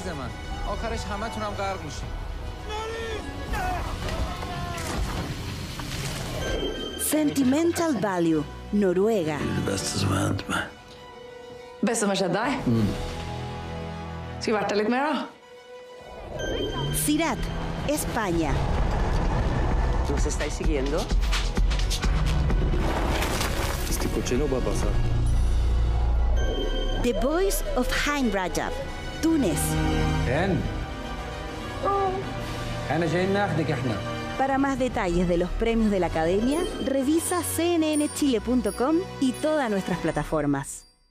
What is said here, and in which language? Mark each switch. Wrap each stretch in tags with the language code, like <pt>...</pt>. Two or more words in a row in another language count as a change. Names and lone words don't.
<es>Sentimental Value, Noruega.</es> <no>Beste som har skjedd deg? Skulle vært der litt mer, da.</no> <es>Sirat, España. ¿Nos estáis siguiendo? Este coche no va a pasar. The Voice of Haim Rajab, Túnez. Para más detalles de los premios de la Academia, revisa cnnchile.com y todas nuestras plataformas.</es>